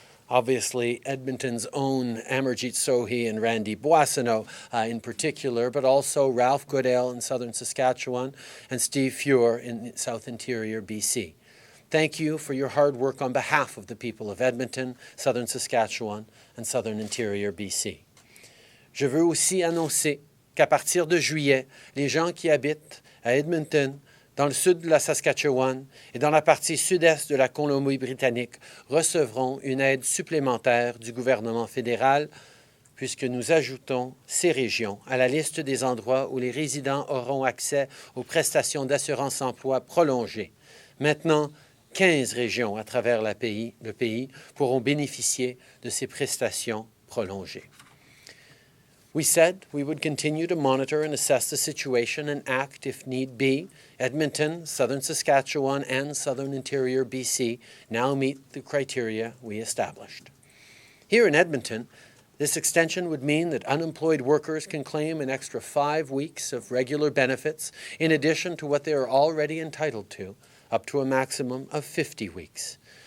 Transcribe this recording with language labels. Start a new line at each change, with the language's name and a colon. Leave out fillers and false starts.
English: Obviously, Edmonton's own Amarjeet Sohi and Randy Boissonneau in particular, but also Ralph Goodale in southern Saskatchewan and Steve Feuer in South Interior BC. Thank you for your hard work on behalf of the people of Edmonton, southern Saskatchewan and southern Interior BC.
French: Je veux aussi annoncer qu'à partir de juillet, les gens qui habitent à Edmonton, dans le sud de la Saskatchewan et dans la partie sud-est de la Colombie-Britannique recevront une aide supplémentaire du gouvernement fédéral puisque nous ajoutons ces régions à la liste des endroits où les résidents auront accès aux prestations d'assurance-emploi prolongées. Maintenant, 15 régions à travers le pays pourront bénéficier de ces prestations prolongées.
English: We said we would continue to monitor and assess the situation and act if need be. Edmonton, southern Saskatchewan, and southern interior BC now meet the criteria we established. Here in Edmonton, this extension would mean that unemployed workers can claim an extra 5 weeks of regular benefits in addition to what they are already entitled to, up to a maximum of 50 weeks.